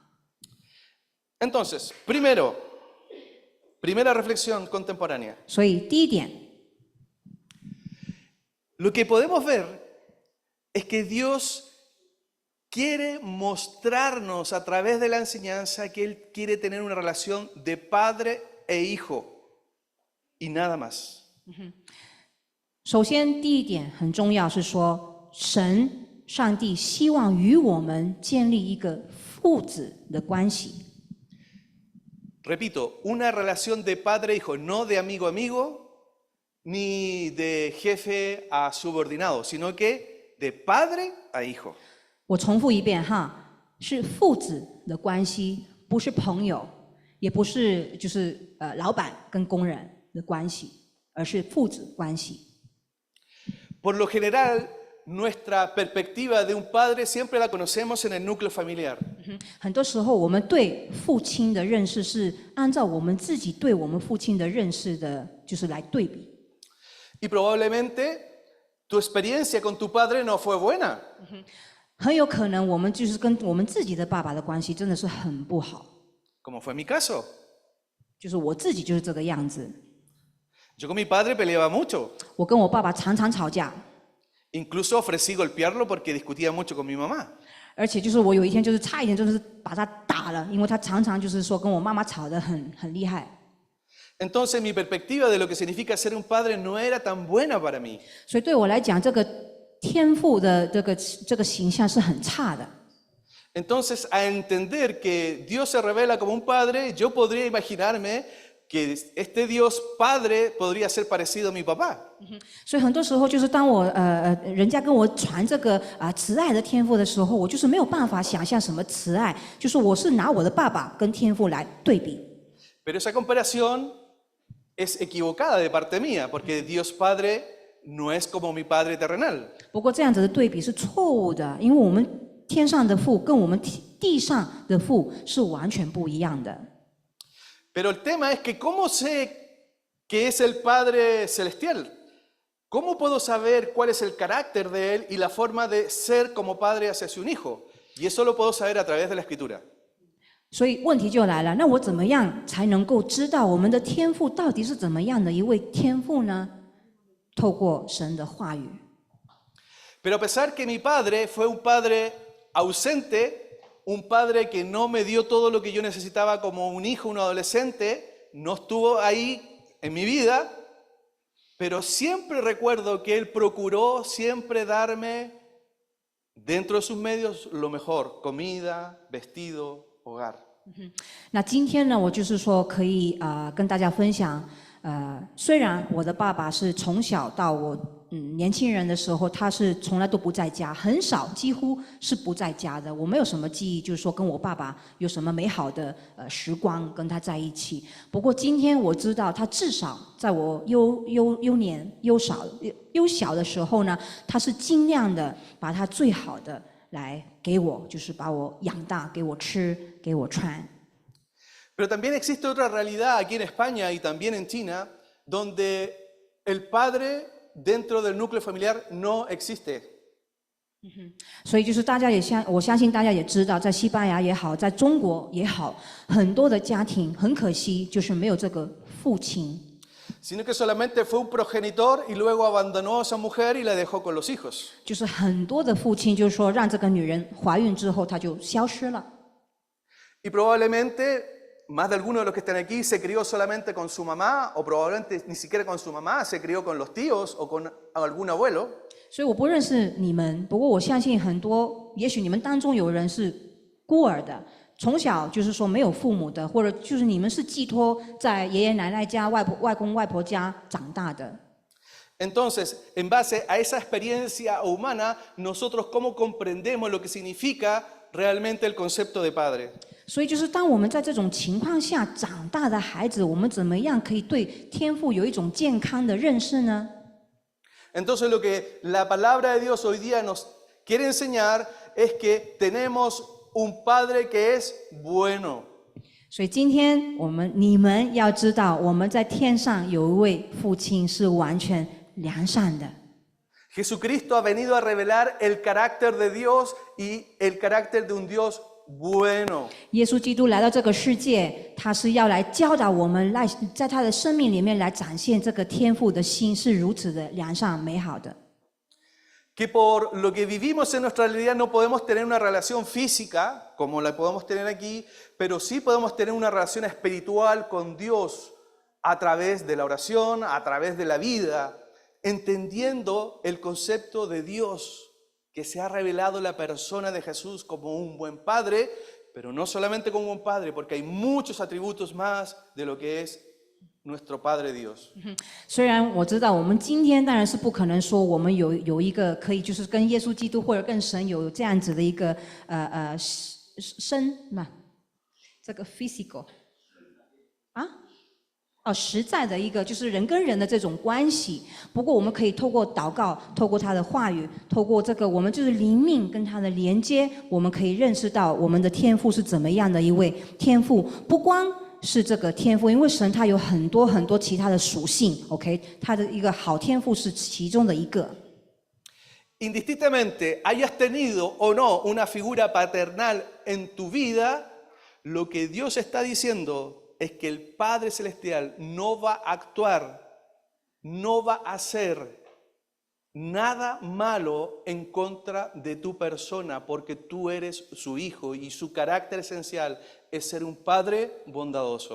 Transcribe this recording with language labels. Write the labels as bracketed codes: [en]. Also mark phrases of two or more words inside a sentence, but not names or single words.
[es] Entonces, primera reflexión contemporánea. [zh] 所以第一点， [es] Lo que podemos ver es que Dios quiere mostrarnos a través de la enseñanza que Él quiere tener una relación de padre e hijo y nada más. [zh] 首先第一点很重要，是说上帝希望与我们建立一个父子的关系。 [es] Repito, una relación de padre e hijo, no de amigo a amigo, ni de jefe a subordinado, sino que de padre a hijo. [zh] 我重复一遍哈，是父子的关系，不是朋友，也不是就是老板跟工人的关系，而是父子关系。 [es] Por lo general, nuestra perspectiva de un padre siempre la conocemos en el núcleo familiar. [zh] 很多时候，我们对父亲的认识是按照我们自己对我们父亲的认识的，就是来对比。 [es] Y probablemente tu experiencia con tu padre no fue buena. [zh] 很有可能我们就是跟我们自己的爸爸的关系真的是很不好， [es] Como fue mi caso. [zh] 就是我自己就是这个样子。 [es] Yo con mi padre peleaba mucho. [zh] 我跟我爸爸常常吵架， [es] Incluso ofrecí golpearlo porque discutía mucho con mi mamá. [zh] 而且就是我有一天就是差一点就是把他打了，因为他常常就是说跟我妈妈吵得很厉害。 [es] Entonces mi perspectiva de lo que significa ser un padre no era tan buena para mí. [zh] 所以对我来讲，这个天父的这个形象是很差的。 [es] Entonces, a entender que Dios se revela como un padre, yo podría imaginarme que este Dios padre podría ser parecido a mi papá. [zh] 所以很多时候就是当我人家跟我传这个慈爱的天赋的时候，我就是没有办法想象什么慈爱，就是我是拿我的爸爸跟天赋来对比。 [es] Pero esa comparación es equivocada de parte mía, porque Dios Padre no es como mi Padre terrenal. [zh] 不过这样子的对比是错误的，因为我们天上的父跟我们地上的父是完全不一样的。 [es] Pero el tema es que ¿cómo sé que es el Padre celestial? ¿Cómo puedo saber cuál es el carácter de Él y la forma de ser como padre hacia su hijo? Y eso lo puedo saber a través de la Escritura. [zh] 所以问题就来了，那我怎么样才能够知道我们的天父到底是怎么样的一位天父呢？透过神的话语。 [es] Pero a pesar que mi padre fue un padre ausente, un padre que no me dio todo lo que yo necesitaba como un hijo, un adolescente, no estuvo ahí en mi vida, pero siempre recuerdo que él procuró siempre darme dentro de sus medios lo mejor, comida, vestido, hogar. [zh] 那今天呢，我就是说可以跟大家分享，虽然我的爸爸是从小到我年轻人的时候，他是从来都不在家，很少，几乎是不在家的。我没有什么记忆，就是说跟我爸爸有什么美好的时光跟他在一起。不过今天我知道，他至少在我幼小的时候呢，他是尽量的把他最好的来给我，就是把我养大，给我吃，给我穿。 [es] Pero también existe otra realidad aquí en España y también en China, donde el padre dentro del núcleo familiar no existe. [zh] 所以就是我相信大家也知道，在西班牙也好，在中国也好，很多的家庭很可惜就是没有这个父亲。 [es] Sino que solamente fue un progenitor y luego abandonó a esa mujer y la dejó con los hijos. [zh] 就是很多的父亲就是说让这个女人怀孕之后，她就消失了。 [es] Y probablemente más de alguno de los que están aquí se crió solamente con su mamá o probablemente ni siquiera con su mamá, se crió con los tíos o con algún abuelo. [zh] 所以我不认识你们，不过我相信很多，也许你们当中有人是孤儿的， 从小就是说没有父母的，或者就是你们是寄托在爷爷奶奶家、外公外婆家长大的。 [es] Entonces, en base a esa experiencia humana, nosotros cómo comprendemos lo que significa realmente el concepto de padre. [zh] 所以就是当我们在这种情况下长大的孩子，我们怎么样可以对天父有一种健康的认识呢？ [es] Entonces, lo que la palabra de Dios hoy día nos quiere enseñar es que tenemos un padre que es bueno. [zh] 所以今天你们要知道，我们在天上有一位父亲是完全良善的。 [es] Jesucristo ha venido a revelar el carácter de Dios y el carácter de un Dios bueno. [zh] 耶稣基督来到这个世界，他是要来教导我们，在他的生命里面来展现这个天父的心是如此的良善美好的。 [es] Que por lo que vivimos en nuestra realidad no podemos tener una relación física como la podemos tener aquí, pero sí podemos tener una relación espiritual con Dios a través de la oración, a través de la vida, entendiendo el concepto de Dios que se ha revelado en la persona de Jesús como un buen padre, pero no solamente como un buen padre, porque hay muchos atributos más de lo que es nuestro Padre Dios. [zh] 虽然我知道我们今天当然是不可能说我们有一个可以就是跟耶稣基督或者跟神有这样子的一个这个 physical 实在的一个就是人跟人的这种关系。不过我们可以透过祷告，透过他的话语，透过这个我们就是灵命跟他的连接，我们可以认识到我们的天父是怎么样的一位天父。不光是这个天父，因为神他有很多很多其他的属性 ，OK， 他的一个好天父是其中的一个。 [es] Indistintamente hayas tenido o no una figura paternal en tu vida, lo que Dios está diciendo es que el Padre Celestial no va a actuar, no va a hacer nada malo en contra de tu persona, porque tú eres su hijo y su carácter esencial es ser un padre bondadoso.